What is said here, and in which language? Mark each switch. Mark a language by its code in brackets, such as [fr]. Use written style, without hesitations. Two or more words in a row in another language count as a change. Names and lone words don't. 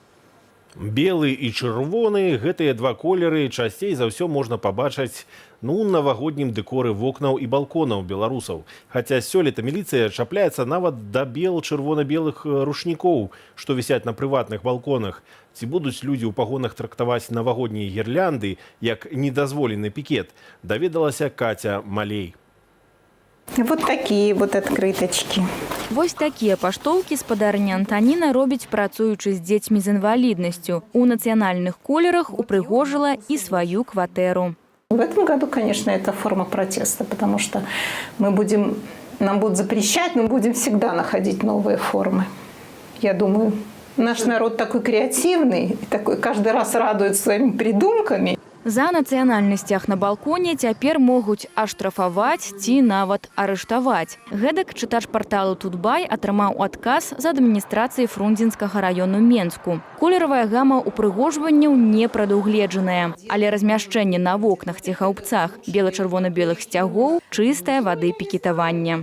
[be] Белы і чырвоны, гэтыя два колеры часцей за ўсё можна пабачыць на навагоднім дэкоры вокнаў і балконаў беларусаў. Хаця сёлета міліцыя чапляецца нават да чырвона-белых рушнікоў, што вісяць на прыватных балконах. Ці будуць людзі ў пагонах трактаваць навагоднія гірлянды як недазволены пікет, даведалася Катя Малей. [ru] Вот такие вот открыточки. [be] Вось такія паштоўкі спадарня Антаніна робіць, працуючы з дзецьмі з інваліднасцю. У нацыянальных колерах упрыгожила і сваю кватэру. [ru] В этом году, конечно, это форма протеста, потому что нам будут запрещать, мы будем всегда находить новые формы. Я думаю, наш народ такой креативный, и такой каждый раз радует своими придумками. [be] За нацыянальнасцях на балконе цяпер могуць аштрафаваць ці нават арыштаваць. Гэтак чытач парталу Тутбай атрымаў адказ з адміністрацыі Фрунзенскага раёну Менску. Колеравая гама упрыгожванняў не прадугледжаная, але размяшчэнне на вокнах ці хаўбцах бела-чырвона-белых сцягоў чыстая вады пікетавання.